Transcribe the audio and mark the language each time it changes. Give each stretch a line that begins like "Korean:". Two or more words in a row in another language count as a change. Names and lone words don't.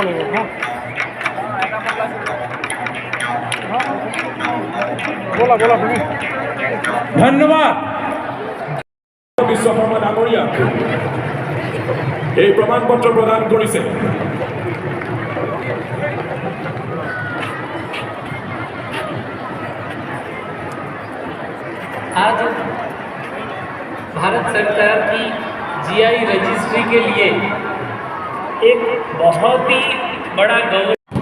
Assamese: ধন্যবাদ বিশ্ব শৰ্মা ডাঙৰীয়া এই প্ৰমাণ পত্ৰ প্ৰদান কৰিছে।
Hindi: आज भारत सरकार की जीआई रजिस्ट्री के लिए एक बहुत ही बड़ा गौरव